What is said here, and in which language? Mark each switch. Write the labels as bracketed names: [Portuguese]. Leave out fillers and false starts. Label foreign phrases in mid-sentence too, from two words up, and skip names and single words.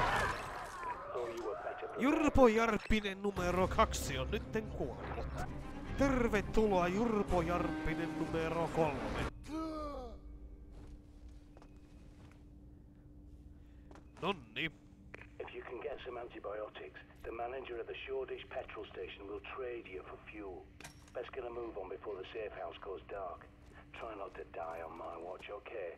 [Finnish] Jurpo Jarppinen numero 2 on nytten kuollut. Tervetuloa Jurpo Jarppinen numero 3. Nonni. [English] If you can get some antibiotics, the manager of the Shoreditch petrol station will trade you for fuel. Best get a move on before the safe house goes dark. Try not to die on my watch, okay?